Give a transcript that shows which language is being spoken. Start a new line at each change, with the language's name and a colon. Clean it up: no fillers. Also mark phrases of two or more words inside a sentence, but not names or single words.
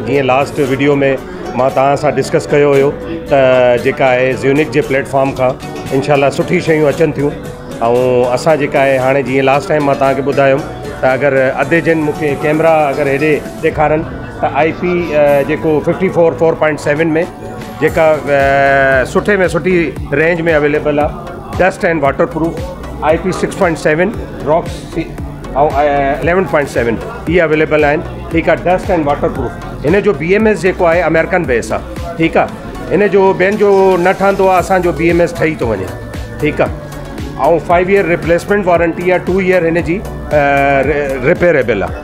Sindhi: जीअं
English: last video
Sindhi: में मां तव्हां सां डिस्कस कयो हुयो त जेका आहे ज़्यूनिक जे प्लेटफॉर्म खां इंशाल्लाह सुठी शयूं अचनि थियूं। ऐं असां जेका आहे हाणे जीअं
English: last time
Sindhi: मां तव्हांखे ॿुधायुमि त अगरि अधे जिन मूंखे कैमरा अगरि हेॾे ॾेखारनि त IP जेको 54 4.7 में जेका सुठे में सुठी रेंज में अवेलेबल आहे।
English: dust and waterproof
Sindhi: IP 6.7 रॉक्स ऐं 11.7 इहे अवेलेबल आहिनि। ठीकु आहे।
English: dust and waterproof
Sindhi: हिन जो BMS जेको आहे
English: American base
Sindhi: आहे। ठीकु आहे। हिन जो ॿियनि जो न ठहंदो आहे, असांजो BMS ठही थो वञे। ठीकु आहे। ऐं
English: 5 year replacement warranty
Sindhi: आहे, 2 ईयर हिन जी रिपेयरेबल आहे।